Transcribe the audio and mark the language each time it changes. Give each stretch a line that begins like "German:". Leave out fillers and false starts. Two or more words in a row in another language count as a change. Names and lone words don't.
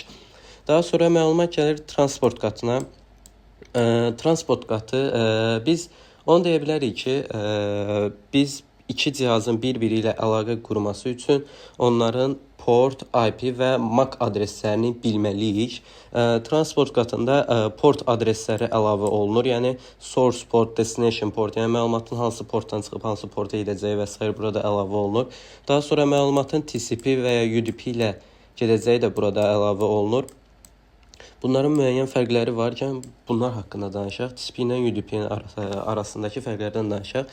Azerbaijani: Daha sonra məlumat gəlir transport qatına. Transport qatı, biz onu deyə bilərik ki, biz iki cihazın bir-biri ilə əlaqə qurması üçün onların port, IP və MAC adreslərini bilməliyik. Transport qatında port adresləri əlavə olunur.
English: Yəni source port, destination port,
Azerbaijani: yəni məlumatın hansı portdan çıxıb hansı porta gedəcəyi və s. burada əlavə olunur. Daha sonra məlumatın TCP və ya UDP ilə gedəcəyi də burada əlavə olunur. Bunların müəyyən fərqləri varkən bunlar haqqında danışaq. TCP ilə UDP-nin arasındakı fərqlərdən danışaq.